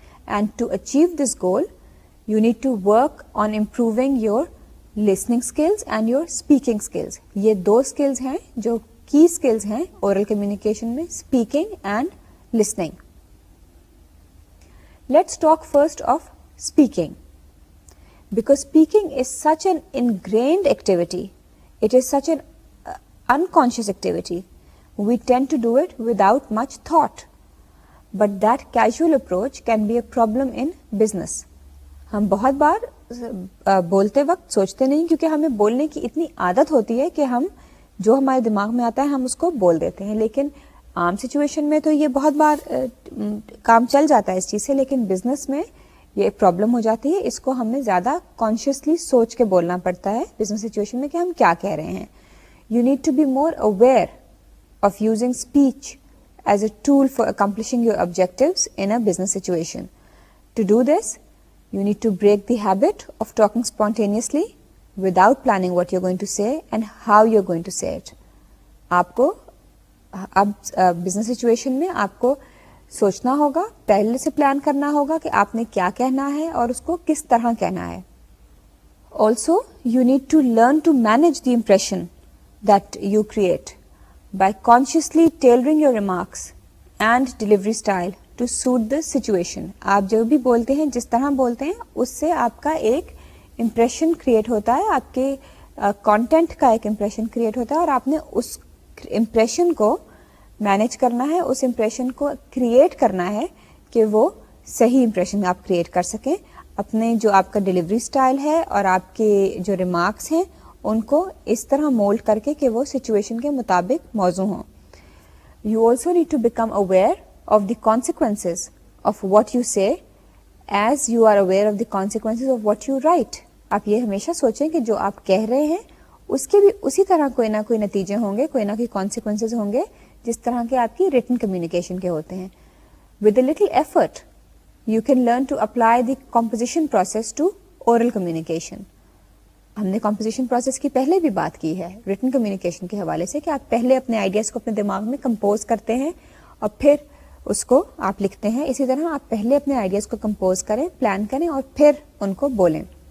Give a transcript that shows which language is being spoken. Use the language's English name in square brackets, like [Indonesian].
[English] And to achieve this goal you need to work on improving your listening skills and your speaking skills. [Urdu] یہ 2 skills ہیں جو کی skills ہیں oral communication میں, speaking and listening. [English] Let's talk first of speaking. Because speaking is such an ingrained activity, it is such an unconscious activity. We tend to do it without much thought. But that casual approach can be a problem in business. [Urdu] ہم بہت بار بولتے وقت سوچتے نہیں, کیونکہ ہمیں بولنے کی اتنی عادت ہوتی ہے کہ ہم جو ہمارے دماغ میں آتا ہے ہم اس کو بول دیتے ہیں. لیکن عام سچویشن میں تو یہ بہت بار کام چل جاتا ہے اس چیز سے, لیکن بزنس میں یہ پرابلم ہو جاتی ہے. اس کو ہمیں زیادہ کانشیسلی سوچ کے بولنا پڑتا ہے بزنس سچویشن میں کہ ہم کیا کہہ رہے ہیں. [English] You need to be more aware of using speech as a tool for accomplishing your objectives in a business situation. To do this you need to break the habit of talking spontaneously without planning what you're going to say and how you're going to say it. [Urdu] آپ کو اب business situation میں آپ کو سوچنا ہوگا, پہلے سے پلان کرنا ہوگا کہ آپ نے کیا کہنا ہے اور اس کو کس طرح کہنا ہے. [English] Also, you need to learn to manage the impression that you create by consciously tailoring your remarks and delivery style to suit the situation. [Urdu] آپ جو بھی بولتے ہیں, جس طرح بولتے ہیں, اس سے آپ کا ایک امپریشن کریٹ ہوتا ہے, آپ کے کانٹینٹ کا ایک امپریشن کریٹ ہوتا ہے, اور آپ نے اس امپریشن کو مینیج کرنا ہے, اس امپریشن کو کریٹ کرنا ہے کہ وہ صحیح امپریشن آپ کریٹ کر سکیں. اپنے جو آپ کا ڈلیوری اسٹائل ہے اور آپ کے جو ریمارکس ہیں ان کو اس طرح مولڈ کر کے کہ وہ سچویشن کے مطابق موزوں ہوں. [English] You also need to become aware of the consequences of what you say as you are aware of the consequences of what you write. [Urdu] آپ یہ ہمیشہ سوچیں کہ جو آپ کہہ رہے ہیں اس کے بھی اسی طرح کوئی نہ کوئی نتیجے ہوں گے, کوئی نہ کوئی consequences ہوں گے جس طرح کے آپ کی written communication کے ہوتے ہیں. [English] With a little effort you can learn to apply the composition process to oral communication. [Urdu] ہم نے composition process کی پہلے بھی بات کی ہے written communication کے حوالے سے, کہ آپ پہلے اپنے آئیڈیاز کو اپنے دماغ میں کمپوز کرتے ہیں اور پھر اس کو آپ لکھتے ہیں. اسی طرح آپ پہلے اپنے آئیڈیاز کو کمپوز کریں, پلان کریں اور پھر ان کو بولیں.